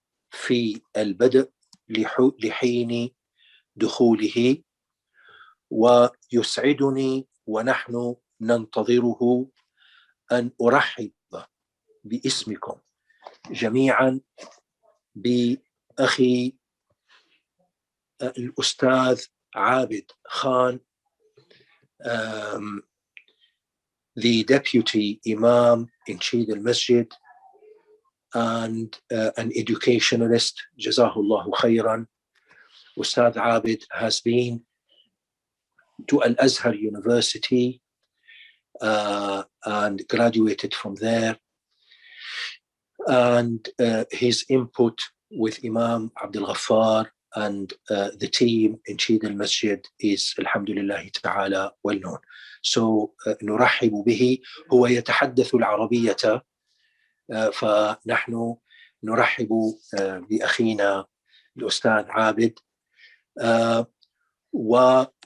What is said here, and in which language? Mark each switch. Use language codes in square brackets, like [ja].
[ar] في البدء لحين دخوله، ويسعدني ونحن ننتظره أن أرحب باسمكم جميعا بأخي الأستاذ عابد خان، [en] the deputy imam in Chief al-Masjid and an educationalist, [ar] Jazahullahu khairan. [en] Ustad Abid has been to Al-Azhar University and graduated from there, and his input with Imam Abdul Ghaffar and the team in Chief al-Masjid is alhamdulillah ta'ala well known. So [ar] نرحب به. هو يتحدث العربية، فنحن نرحب بأخينا الأستاذ عابد، و